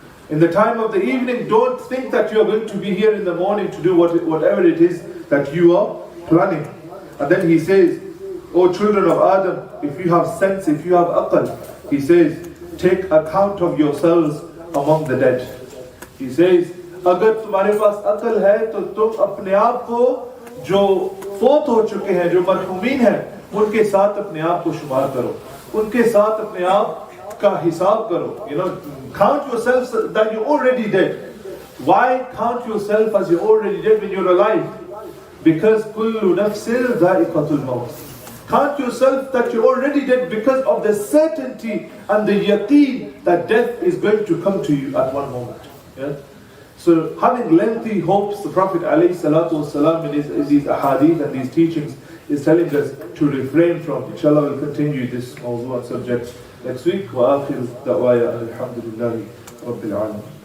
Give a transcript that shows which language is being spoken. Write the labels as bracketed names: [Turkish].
[English] In the time of the evening, don't think that you're going to be here in the morning to do whatever it is that you are planning. And then he says, O children of Adam, if you have sense, if you have aql, he says, take account of yourselves among the dead. He says, [Hindi] अगर तुम्हारे पास अकल है तो तुम अपने आप को जो फोत हो चुके हैं, जो मरहुमीन हैं, उनके साथ अपने आप को शुमार करो, उनके साथ अपने आप का हिसाब करो. [English] Count yourselves that you're already dead. Why count yourself as you're already dead when you're alive? Because [Arabic] kullu nafsin dha'iqatul maut. [English] Count yourself that you're already dead because of the certainty and the yaqeen that death is going to come to you at one moment. Yeah? So having lengthy hopes, the Prophet ﷺ in these ahadith and these teachings is telling us to refrain from. Inshallah, we'll continue this mawdu and subject next week. [Arabic] وآخر دعوايا الحمد لله رب العالمين.